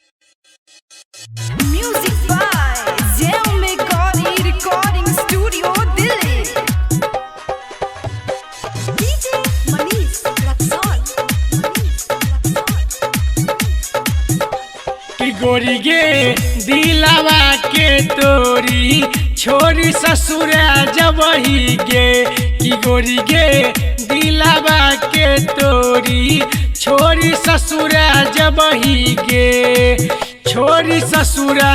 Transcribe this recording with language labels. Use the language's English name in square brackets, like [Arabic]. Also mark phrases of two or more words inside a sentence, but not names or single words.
[English] Music by Xiaomi Gauri Recording Studio, Delhi. DJ Manish Raksol. [Maithili] कि गोरी गे दिलावा के तोरी छोरी ससुरा जबही गे कि गोरी गे दिलावा के तोरी छोरी ससुरा जबही गे छोरी ससुरा